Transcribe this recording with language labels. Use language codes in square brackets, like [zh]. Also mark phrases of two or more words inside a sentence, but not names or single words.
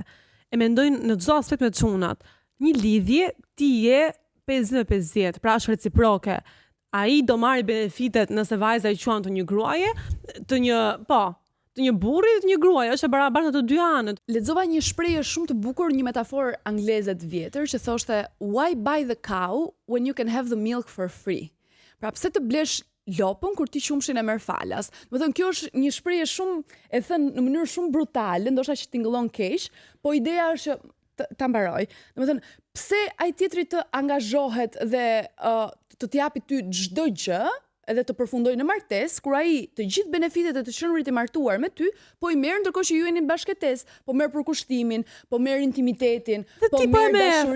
[sq] E mendojnë në çdo aspekt me çunat. Një lidhje ti je 50-50, pra është reciproke. Ai do marrë benefitet nëse vajza I quan të një gruaje, të një burri, të një gruaje, është e barabartë në të dy anët. Lexova një shprehje shumë të bukur, një metaforë angleze të vjetër që thoshte [en] why buy the cow when you can have the milk for free. [sq] Pra pse të blesh lopën kur ti qumshin e merr falas. Do të thënë kjo është një shprehje shumë e thënë në mënyrë shumë brutale, ndoshta që tingëllon keq, po ideja është që ta mbaroj. Do të thënë pse ai tjetri të angazhohet dhe të t'japi ty çdo gjë, edhe të përfundoj në martesë, kur ai të gjithë benefitet e të qenurit I martuar me ty, po I merr ndërkohë që ju jeni në bashkëtesë, po merr përkushtimin, po merr intimitetin, po merr dashurinë.